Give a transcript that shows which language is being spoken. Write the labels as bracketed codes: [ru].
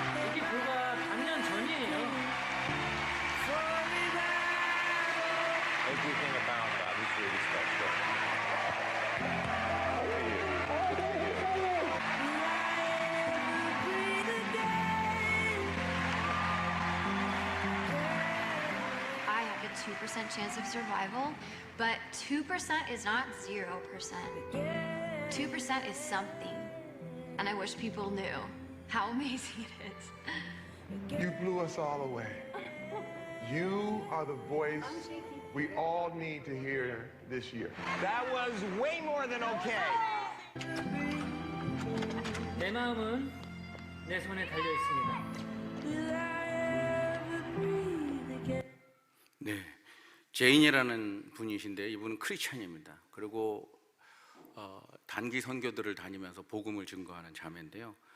[ko] 이게 불과 반년 전이에요. [en] Everything about that was really special. I have a 2% chance of survival, but 2% is not 0%. 2% is something. And I wish people knew how amazing it is. You blew us all away. You are the voice we all need to hear this year. That was way more than okay. [ko] 내 마음은 내 손에 달려 있습니다. 네, 제인이라는 분이신데 이분은 크리스찬입니다. 그리고 단기 선교들을 다니면서 복음을 증거하는 자매인데요.